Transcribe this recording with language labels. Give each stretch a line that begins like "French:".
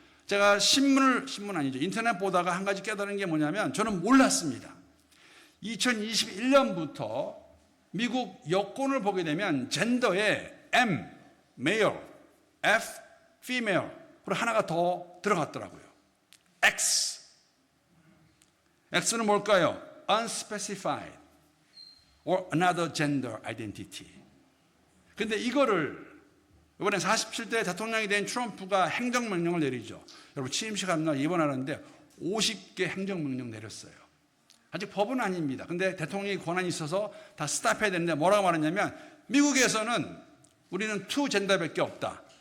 Korean: 제가 신문 아니죠, 인터넷 보다가 한 가지 깨달은 게 뭐냐면, 저는 몰랐습니다. 2021년부터 미국 여권을 보게 되면 젠더에 M, male, F, female, 그리고 하나가 더 들어갔더라고요. X는 뭘까요?
English: Unspecified or another gender identity.
Korean: 근데 이거를 이번에 47대 대통령이 된 트럼프가 행정명령을 내리죠. 여러분, 취임식 날 입원하는데 50개 행정명령 내렸어요. 아직 법은 아닙니다. 근데 대통령이 권한이 있어서 다 스탑해야 되는데, 뭐라고 말했냐면, 미국에서는 우리는 투 젠더밖에 없다.